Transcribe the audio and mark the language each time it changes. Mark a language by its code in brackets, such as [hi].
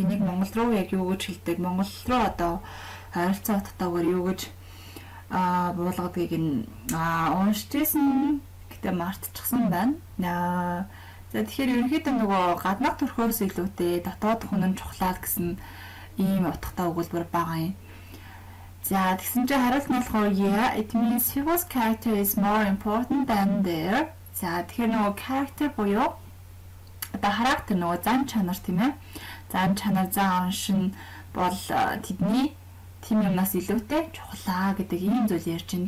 [mn] Яг энийг Монгол руу яг юу гэж хэлдэг? Монгол руу одоо харилцаа утгатайгаар юу гэж буулгадгийг уншижсэн гэдэг мартчихсан байна. За тэгэхээр ерөнхийдөө нөгөө гаднах төрхөөс илүүтэй дотоод хүн нь чухлаа гэсэн ийм утгатай өгүүлбэр байгаа юм. За тэгсэн чинь хариулт нь болохоор [en] yeah, it means people's character is more important than their. [mn] За тэгэхээр нөгөө character буюу одоо характер нөгөө зан чанар тийм ээ. Зан чанар зан оншин бол тэдний тийм юмнаас илүүтэй чухлаа гэдэг ийм зүйл ярьж байна.